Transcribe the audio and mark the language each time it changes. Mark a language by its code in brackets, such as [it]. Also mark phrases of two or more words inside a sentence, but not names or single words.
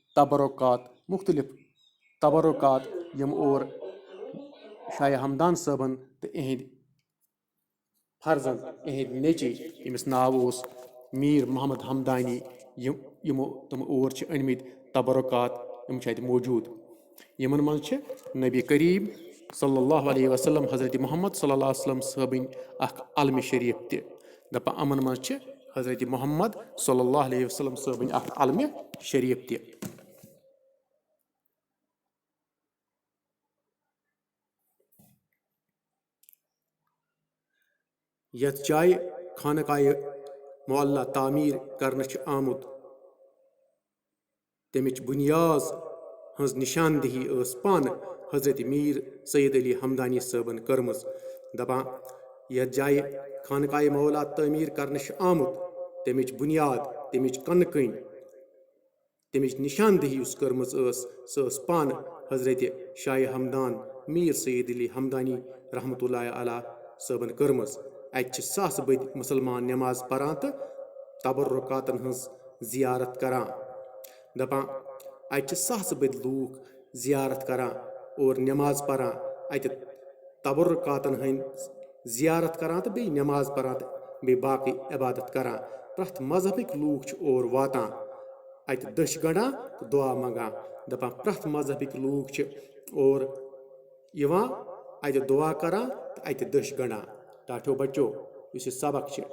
[ks] تبرکات یم اور شاہ ہمدان صٲبن تو اہند فرزند اہند نیچی یمس ناو اوس میر محمد ہمدانی یمو تم اور أنمت تبرکات یم چھ اتہ موجود یمن من چھ نبی کریم [ar] صلی اللہ علیہ وسلم [ks] حضرت محمد [ar] صلی اللہ علیہ وسلم [ks] صٲبن اخ علم شریف تہ دپان امن من چھ حضرت محمد [ar] صلی اللہ علیہ وسلم [ks] صٲبن اخ علم شریف تہ یتھ جائے خانقاہ معلیٰ تعمیر کرنہ آمت تمچ بنیاد ہز نشاندہی اس پان حضرت میر سید علی ہمدانی صٲبن کرمز دپان یتھ جائے خانقاہ معلیٰ تعمیر کرنہ آمت تمچ بنیاد تمچ کنکن تمچ نشاندہی اس کرمز اس پان حضرت شاہ ہمدان میر سید علی ہمدانی [ar] رحمۃ اللہ علیہ [ks] صٲبن کرمز اتہ ساس بد مسلمان نماز پران تو تبرکاتن ہز زیارت کران دپان اتہ ساس بد لوک زیارت کران اور نماز پران اتہ تبرکاتن ہند زیارت کران تو بی نماز پران تو بی باقی عبادت کران پرت مذہبک لوک اور واتان اتہ دش گنڈان تو دعا منگان دپان پرت مذہبک لوک اور یوان اتہ دعا کران تو اتہ دش گنڈان ٹاٹھو بچو اس سبق